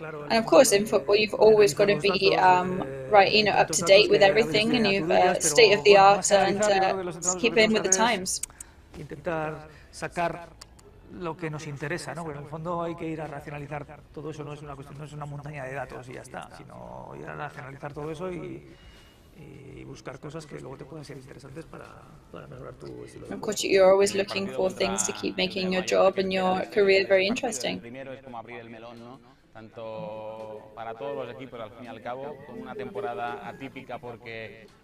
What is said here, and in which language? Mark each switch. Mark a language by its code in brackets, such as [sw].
[en] And of course, in football, you've always got to be right, you know, up to date with everything, and you've state of the art and keep in with the times. [es] Intentar sacar lo que nos interesa, ¿no? Porque en el fondo hay que ir a racionalizar todo eso, no es una cuestión, no es una montaña de datos y ya está, sino ir a racionalizar todo eso y buscar cosas que luego te pueden ser interesantes para mejorar tu estilo de vida. [en] Of course, you're always looking for things to keep making your job and your career very interesting. [es] Primero es como abrir el melón, ¿no? Tanto para todos los equipos, al fin y al cabo, con una temporada atípica porque